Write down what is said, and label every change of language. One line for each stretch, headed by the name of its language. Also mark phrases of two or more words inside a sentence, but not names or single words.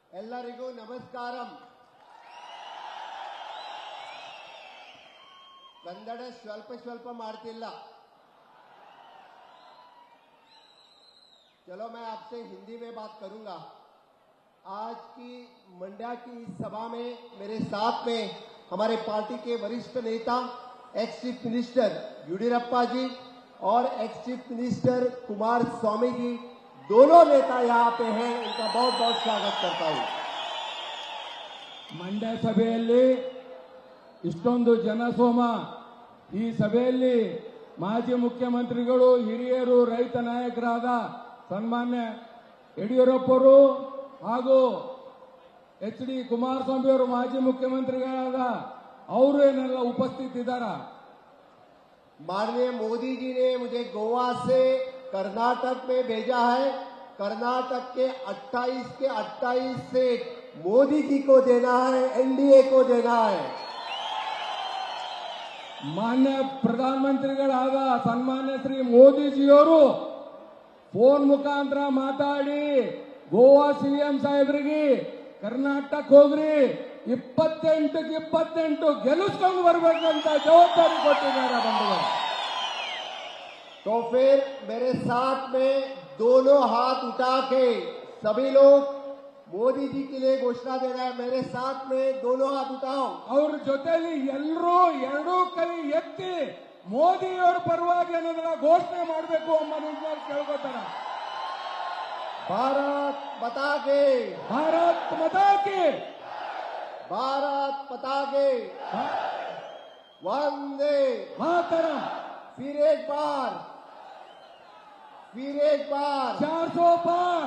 Kannada: ಎಲ್ಲರಿಗೂ ನಮಸ್ಕಾರಂ. ಕನ್ನಡ ಸ್ವಲ್ಪ ಸ್ವಲ್ಪ ಮಾರತಿಲ್ಲ.
Hindi: चलो मैं आपसे हिंदी में बात करूंगा. आज की मंड्या की इस सभा में मेरे साथ में हमारे पार्टी के वरिष्ठ नेता
English: ex chief minister
Hindi: येडियुरप्पा जी और
English: ex chief minister
Hindi: कुमारस्वामी जी, दोनों नेता यहाँ पे हैं. उनका बहुत बहुत स्वागत करता हूँ.
Kannada: ಮಂಡ್ಯ ಸಭೆಯಲ್ಲಿ ಇಷ್ಟೊಂದು ಜನಸೋಮ, ಈ ಸಭೆಯಲ್ಲಿ ಮಾಜಿ ಮುಖ್ಯಮಂತ್ರಿಗಳು, ಹಿರಿಯರು, ರೈತ ನಾಯಕರಾದ ಸನ್ಮಾನ್ಯ ಯಡಿಯೂರಪ್ಪರು ಹಾಗೂ ಎಚ್ ಡಿ ಕುಮಾರಸ್ವಾಮಿ ಅವರು ಮಾಜಿ ಮುಖ್ಯಮಂತ್ರಿಗಳಾದ ಅವರು ಏನೆಲ್ಲ ಉಪಸ್ಥಿತಿದ್ದಾರೆ.
Hindi: माननीय मोदी जी ने मुझे गोवा से कर्नाटक में भेजा है. कर्नाटक के 28 सीट मोदी जी को देना है, एनडीए को देना है.
Kannada: ಮಾನ್ಯ ಪ್ರಧಾನಮಂತ್ರಿಗಳಾದ ಸನ್ಮಾನ್ಯ ಶ್ರೀ ಮೋದಿಜಿಯವರು ಫೋನ್ ಮುಖಾಂತರ ಮಾತಾಡಿ ಗೋವಾ ಸಿಎಂ ಸಾಹೇಬ್ರಿಗೆ ಕರ್ನಾಟಕ ಹೋಗ್ರಿ 28 ಗೆಲ್ಲಿಸ್ಕೊಂಡು ಬರ್ಬೇಕಂತ ಜವಾಬ್ದಾರಿ ಕೊಟ್ಟಿದ್ದಾರೆ ಬಂಧುಗಳು.
Hindi: तो फिर मेरे साथ में दोनों हाथ उठा के सभी लोग मोदी जी के लिए घोषणा दे रहे हैं. मेरे साथ में दोनों हाथ उठाओ.
Kannada: ಅವ್ರ ಜೊತೆಲಿ ಎಲ್ಲರೂ ಎರಡೂ ಕೈ ಎತ್ತಿ ಮೋದಿಯವರ ಪರವಾಗಿ ಅನ್ನೋದನ್ನ ಘೋಷಣೆ ಮಾಡಬೇಕು ಅನ್ನೋ ನಿಟ್ಟಿನಲ್ಲಿ ಕೇಳ್ಕೊತಾರೆ.
Hindi: भारत माता के, भारत माता की, भारत माता के, वंदे ಮಾತರಂ. फिर एक बार 400 पार,